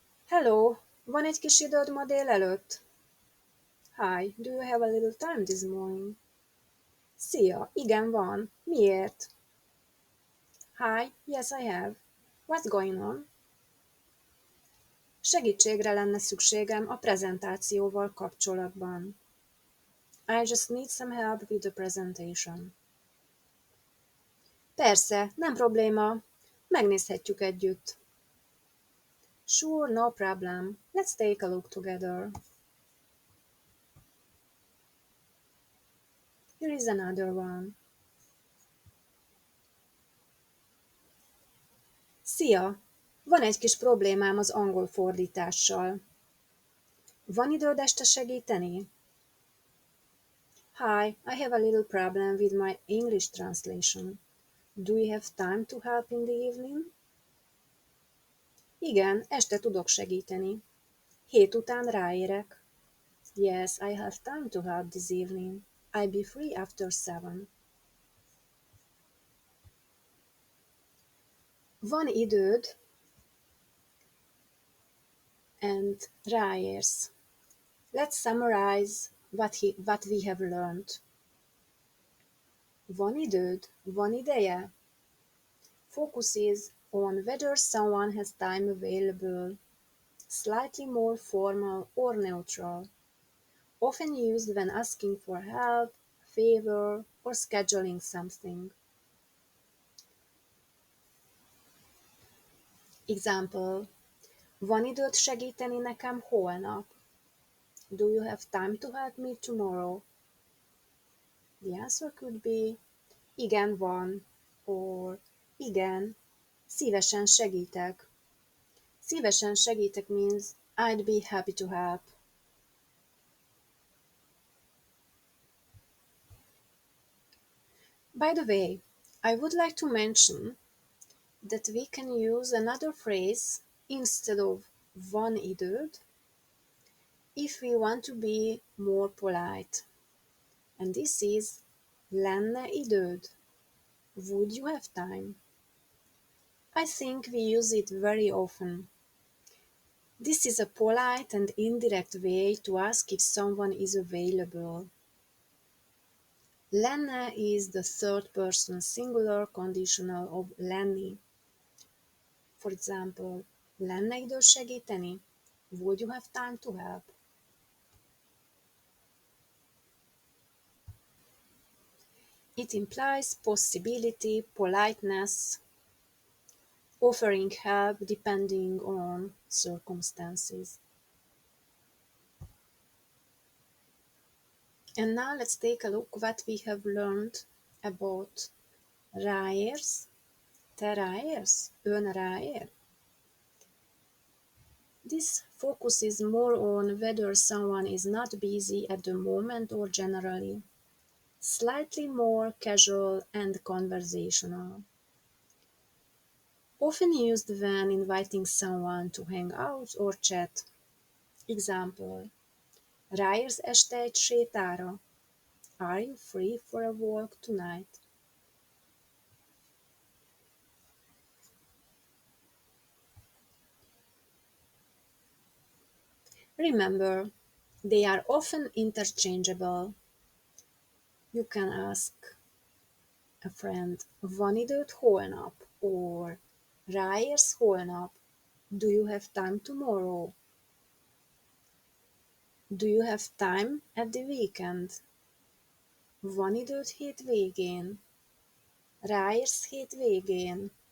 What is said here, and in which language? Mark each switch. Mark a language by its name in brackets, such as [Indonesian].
[Hungarian] Hello, van egy kis időd ma délelőtt? [English] Hi, do you have a little time this morning? [Hungarian] Szia, igen van. Miért? [English] Hi, yes I have. What's going on? [Hungarian] Segítségre lenne szükségem a prezentációval kapcsolatban. [English] I just need some help with the presentation. [Hungarian] Persze, nem probléma. Megnézhetjük együtt. [English] Sure, no problem. Let's take a look together. Here is another one. [Hungarian] Szia! Van egy kis problémám az angol fordítással. Van időd este segíteni? [English] Hi, I have a little problem with my English translation. Do you have time to help in the evening? [Hungarian] Igen, este tudok segíteni. 7 után ráérek. [English] Yes, I have time to help this evening. I'll be free after 7. [Hungarian] Van időd, and ráérsz. [English] Let's summarize what we have learned. [Hungarian] Van időd? Van ideje? [English] Focuses on whether someone has time available, slightly more formal or neutral, often used when asking for help, favor, or scheduling something. [Hungarian] Example: van időd segíteni nekem holnap? [English] Do you have time to help me tomorrow? The answer could be [Hungarian] igen, van, [English] or [Hungarian] igen, szívesen segítek. Szívesen segítek [English] means I'd be happy to help. By the way, I would like to mention that we can use another phrase instead of [Hungarian] van időd [English] if we want to be more polite. And this is [Hungarian] lenne időd. [English] Would you have time? I think we use it very often. This is a polite and indirect way to ask if someone is available. Lenne is the third person singular conditional of lenni. [Hungarian] For example, lenne idő segíteni? [English] Would you have time to help? It implies possibility, politeness, offering help depending on circumstances. And now let's take a look what we have learned about ráérsz. [Hungarian] Te ráérsz? Ön ráér? [English] This focuses more on whether someone is not busy at the moment or generally. slightly more casual and conversational. Often used when inviting someone to hang out or chat. [Hungarian] Example: Ráérsz este egy sétára? [English] Are you free for a walk tonight? Remember, they are often interchangeable. You can ask a friend, [Hungarian] van időd holnap? Or ráérsz holnap? [English] Do you have time tomorrow? Do you have time at the weekend? [Hungarian] Van időd hétvégén? Ráérsz hétvégén?